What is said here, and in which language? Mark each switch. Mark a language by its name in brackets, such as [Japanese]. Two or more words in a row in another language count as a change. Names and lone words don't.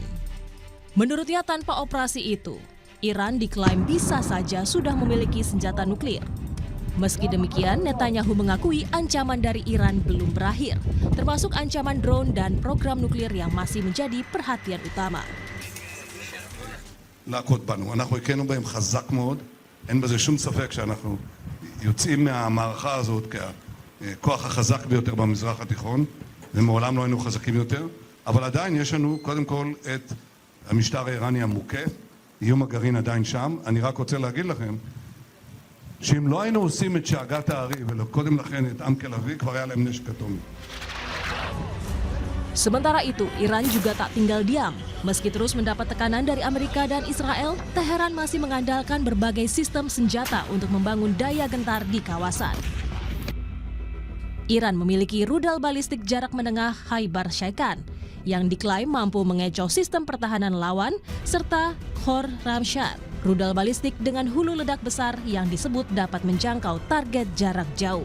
[Indonesian] Menurutnya tanpa operasi itu, Iran diklaim bisa saja sudah memiliki senjata nuklir. Meski demikian, Netanyahu mengakui ancaman dari Iran belum berakhir, termasuk ancaman drone dan program nuklir yang masih menjadi perhatian utama. [Hebrew] להכות בנו. אנחנו הכינו בהם חזק מאוד, אין בזה שום ספק שאנחנו יוצאים מהמערכה הזאת ככוח החזק ביותר במזרח התיכון, ומעולם לא היינו חזקים יותר, אבל עדיין יש לנו קודם כל את המשטר האיראני המוכה, איום הגרעין עדיין שם. אני רק רוצה להגיד לכם, שאם לא היינו עושים את שאגת הארי וקודם לכן את עמקה לביא, כבר היה להם נשק אטומי. [Indonesian] Sementara itu, Iran juga tak tinggal diam. Meski terus mendapat tekanan dari Amerika dan Israel, Teheran masih mengandalkan berbagai sistem senjata untuk membangun daya gentar di kawasan. Iran memiliki rudal balistik jarak menengah Khaibar Shaikan yang diklaim mampu mengecoh sistem pertahanan lawan, serta Khor-Ramshad, rudal balistik dengan hulu ledak besar yang disebut dapat menjangkau target jarak jauh.